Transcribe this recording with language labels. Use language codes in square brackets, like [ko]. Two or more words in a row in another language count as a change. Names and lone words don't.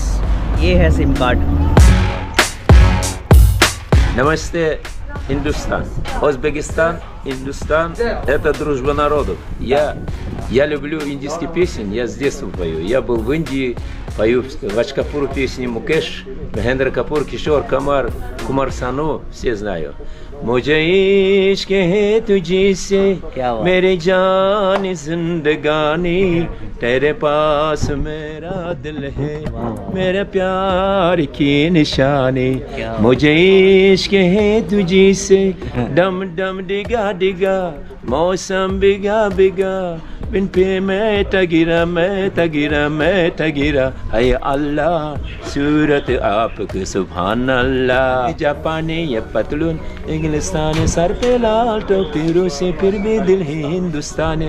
[hi] ये है सिम कार्ड। [ru] Намасте, Индустан. Узбекистан, Индустан – это дружба народов. Я люблю индийские песни, я с детства пою. Я был в Индии, пою Радж Капуру песни Мукеш, Махендра Капур, Кишор, Камар, Кумар Сану, все знаю. [hi] मुझे इश्क है तुझे से मेरे जान जिंदगानी तेरे पास मेरा दिल है मेरे प्यार की निशानी मुझे इश्क है तुझे से डम डम डिगा डिगा मौसम बिगा बिगा बिन पे मैं तगिरा मैं तगिरा अय अल्लाह सूरत आपकी [ar] سبحان الله [hi] जापानी ये पतलून इंग्लिस्तानी सर पे लाल टोपी रूसी फिर भी दिल है हिंदुस्तानी।